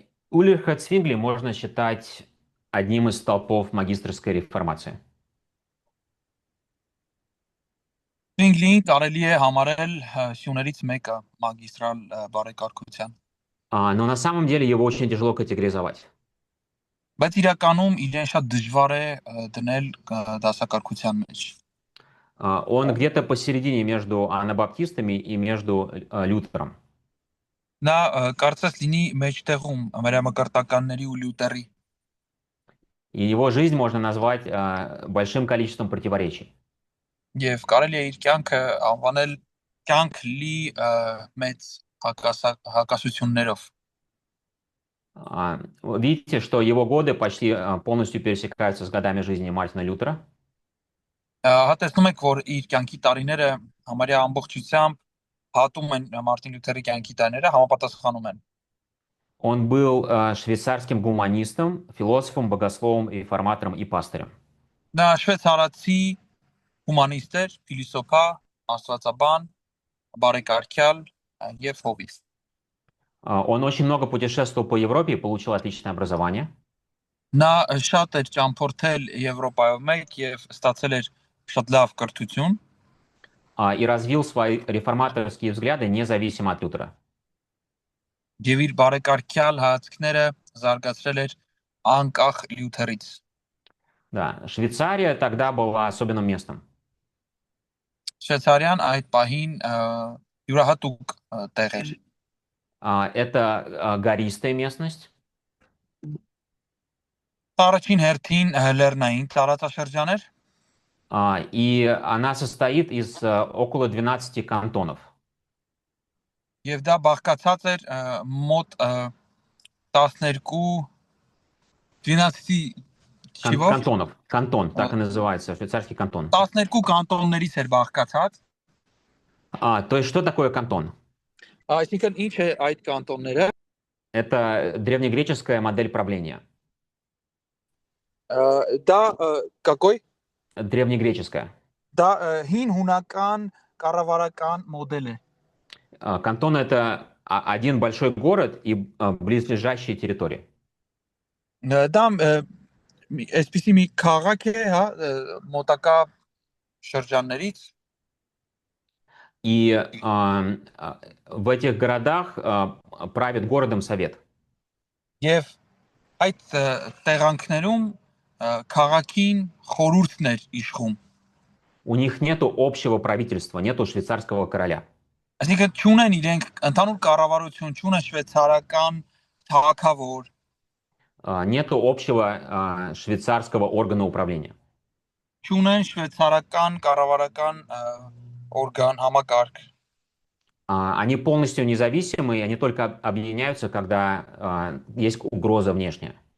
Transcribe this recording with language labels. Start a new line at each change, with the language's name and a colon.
Russian: Ульриха Цвингли можно считать одним из столпов магистерской реформации.
Armenian: Ցվինգլին կարելի է համարել սյուներից մեկը մագիստրալ բարեկարգության։
Russian: Но на самом деле его очень тяжело категоризовать.
Armenian: Բայց իրականում իրեն շատ դժվար է դնել դասակարգության մեջ։
Russian: Он где-то посередине между анабаптистами и между Лютером.
Armenian: Նա կարծես լինի մեջտեղում ամերամկրտականների ու լյութերի։
Russian: И его жизнь можно назвать большим количеством противоречий.
Armenian: Եվ կարելի է իր կյանքը անվանել կյանք լի մեծ հակասություններով։
Russian: Видите, что его годы почти полностью пересекаются с годами жизни Мартина Лютера.
Armenian: Տեսնում եք, որ իր կյանքի տարիները համարյա ամբողջությամբ հատում են Մարտին Լյութերի կյանքի տարիները, համապատասխանում են։
Russian: Он был швейцарским гуманистом, философом, богословом, реформатором и пастырем.
Armenian: Նա շվեյցարացի հումանիստ էր, փիլիսոփա, աստվածաբան, բարեկարգյալ եւ հովիվ։
Russian: Он очень много путешествовал по Европе и получил отличное образование.
Armenian: Նա շատ էր ճամփորդել Եվրոպայով մեկ եւ ստացել էր շատ լավ կրթություն
Russian: И развил свои реформаторские взгляды независимо от Лютера.
Armenian: եւ իր բարեկարգյալ հայացքները զարգացրել էր անկախ Լյութերից։
Russian: Да, Швейцария тогда была особенным местом.
Armenian: Շվեյցարիան այդ պահին յուրահատուկ տեղ էր։
Russian: Это гористая местность.
Armenian: Առաջին հերթին լեռնային տարածաշրջան էր։
Russian: И она состоит из около 12 кантонов.
Armenian: Եվ դա բաղկացած էր մոտ 12
Russian: Кантонов. Кантон, так и называется, швейцарский кантон.
Armenian: 12 կանտոններից էր բաղկացած։
Russian: То есть что такое кантон?
Armenian: Այսինքն ինչ է այդ կանտոնները։
Russian: Это древнегреческая модель правления.
Armenian: Դա
Russian: какой? Древнегреческая.
Armenian: Դա հին հունական կառավարական մոդել է։
Russian: Кантон — это один большой город и близлежащие территории.
Armenian: Դա այսպեսի մի քաղաք է, հա, մոտակա շրջաններից
Russian: И в этих городах правит городом совет.
Armenian: եւ այդ տեղանքներում քաղաքին խորհուրդն էր իշխում։
Russian: У них нету общего правительства, нету швейцарского короля.
Armenian: Այսինքն չունեն իրենք ընդհանուր կառավարություն, չունեն շվեյցարական թագավոր,
Russian: Нету общего швейцарского органа управления.
Armenian: չունեն շվեյցարական կառավարական օրգան համակարգ։
Russian: Они полностью независимы, и они только объединяются, когда есть угроза внешняя.